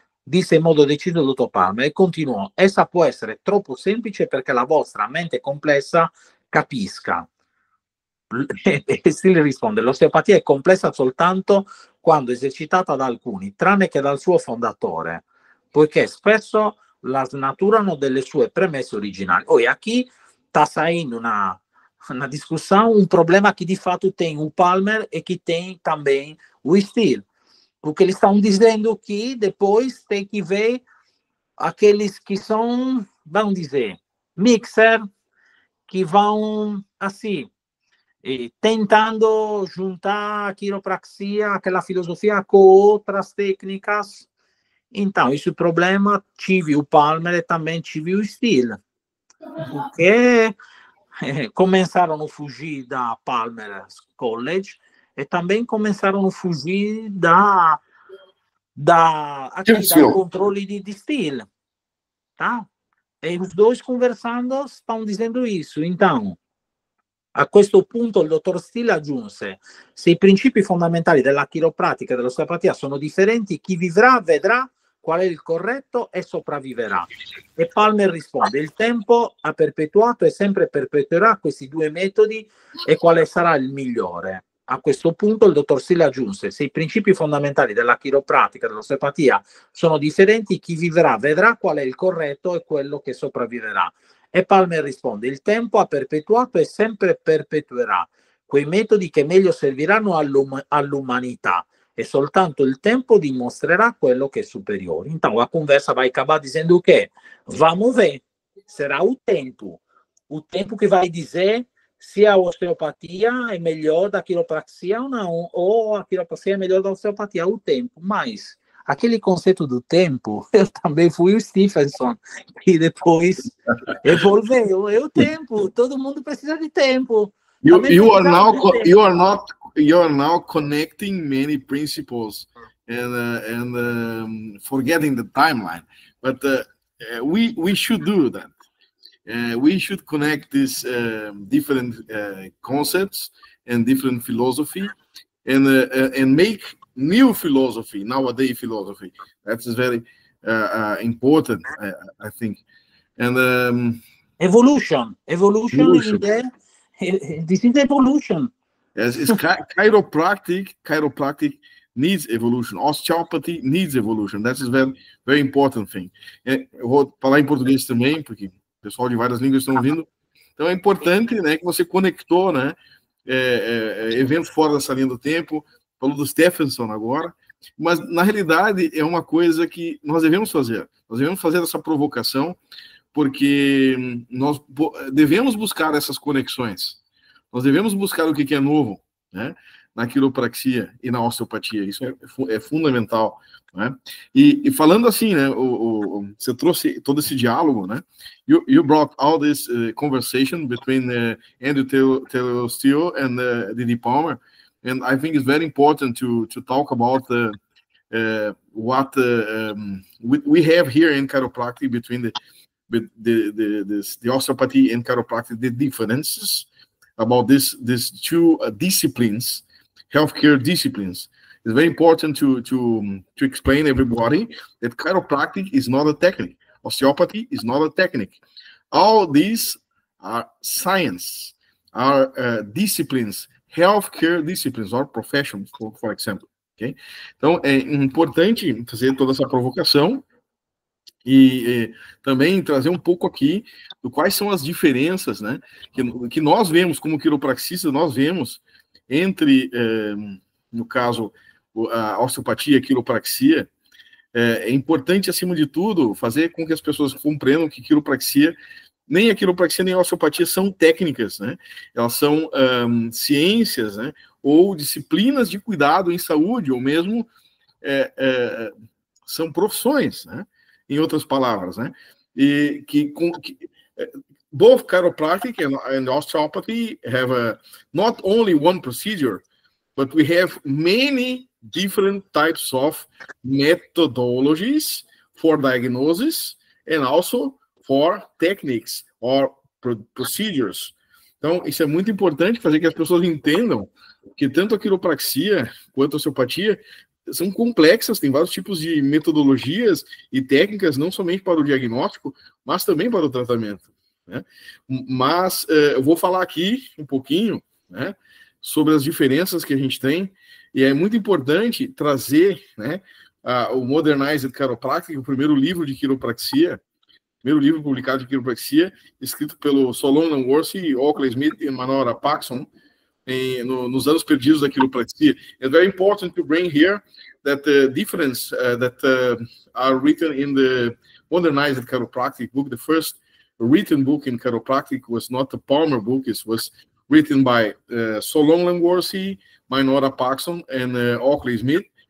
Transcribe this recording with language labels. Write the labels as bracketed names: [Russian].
[Italian] Disse in modo deciso il dottor Palmer e continuò, essa può essere troppo semplice perché la vostra mente complessa capisca. E Steele risponde, l'osteopatia è complessa soltanto quando esercitata da alcuni, tranne che dal suo fondatore, poiché spesso la snaturano delle sue premesse originali. [Portuguese] Oi, aqui está saindo uma discussão, um problema que de fato tem o Palmer e que tem também o Steele. Porque eles estão dizendo que depois tem que ver aqueles que são, vamos dizer, mixer, que vão, assim, tentando juntar a quiropraxia, aquela filosofia com outras técnicas. Então, esse problema tive o Palmer e também tive o Steele. Porque começaram a fugir da Palmer College e também começaram a fugir do controle de Steele, tá? E os dois conversando estão dizendo isso. [Italian] Então, a questo punto il dottor Steele aggiunse, se i principi fondamentali della chiropratica e dell'osteopatia sono differenti, chi vivrà vedrà qual è il corretto e sopravviverà. E Palmer risponde, il tempo ha perpetuato e sempre perpetuerà questi due metodi e quale sarà il migliore. A questo punto il dottor Steele aggiunse, se i principi fondamentali della chiropratica e dell'osteopatia sono differenti, chi vivrà vedrà qual è il corretto e quello che sopravviverà. E Palmer risponde, il tempo ha perpetuato e sempre perpetuerà quei metodi che meglio serviranno all'umanità. E soltanto il tempo dimostrerà quello che è superiore. [Portuguese] Então, a conversa vai acabar dizendo o quê? Vamos ver. Será o tempo que vai dizer se a osteopatia é melhor da quiropraxia ou não, ou a quiropraxia é melhor da osteopatia, o tempo. Mas, aquele conceito do tempo, eu também fui o Stephenson, e depois evolveu. É o tempo, todo mundo precisa de tempo. [English] You are now connecting many principles and forgetting the timeline. But we should do that. We should connect these different concepts and different philosophy, and make new philosophy, nowadays philosophy. That's very important, I think. And evolution. This is evolution. Yes, it's chiropractic needs evolution. Osteopathy needs evolution. That's a very, very important thing. [Portuguese] Eu vou falar em português também, porque o pessoal de várias línguas estão ouvindo. Então é importante, né, que você conectou, né, eventos fora dessa linha do tempo. Falou do Stephenson agora, mas na realidade é uma coisa que nós devemos fazer. Nós devemos fazer essa provocação, porque nós devemos buscar essas conexões. Nós devemos buscar o que é novo, né, na quiropraxia e na osteopatia. Isso é fundamental, né? E falando assim, né, você trouxe todo esse diálogo, né? [English] You brought all this conversation between Andrew Taylor Steele and D.D. Palmer, and I think it's very important to talk about what we have here in chiropractic between the osteopathy and chiropractic, the differences about these two disciplines, healthcare disciplines. It's very important to explain everybody that chiropractic is not a technique. Osteopathy is not a technique. All these are science. are disciplines, healthcare disciplines or professions, for example. Okay? [Portuguese] Então, é importante fazer toda essa provocação e também trazer um pouco aqui do quais são as diferenças, né, que nós vemos como quiropraxistas, nós vemos entre, no caso, a osteopatia e a quiropraxia. É importante, acima de tudo, fazer com que as pessoas compreendam que quiropraxia, nem a quiropraxia nem a osteopatia são técnicas, né? Elas são ciências, né? Ou disciplinas de cuidado em saúde, ou mesmo são profissões, né? Em outras palavras, né? [English] E both chiropractic and osteopathy have not only one procedure, but we have many different types of methodologies for diagnosis and also for techniques or procedures. [Portuguese] Então, isso é muito importante, fazer que as pessoas entendam que tanto a quiropraxia quanto a osteopatia são complexas, tem vários tipos de metodologias e técnicas, não somente para o diagnóstico, mas também para o tratamento, né? Mas eu vou falar aqui um pouquinho, né, sobre as diferenças que a gente tem, e é muito importante trazer, né, o Modernized Chiropractic, o primeiro livro de quiropraxia, primeiro livro publicado de quiropraxia, escrito pelo Solon Langworthy, Oakley Smith e Manora Paxson, nos anos perdidos da quiropraxia. [English] It's very important to bring here that the difference that are written in the Modernized Chiropractic book. The first written book in chiropractic was not the Palmer book, it was written by Solon Langworthy, Minora Paxson, and Oakley Smith.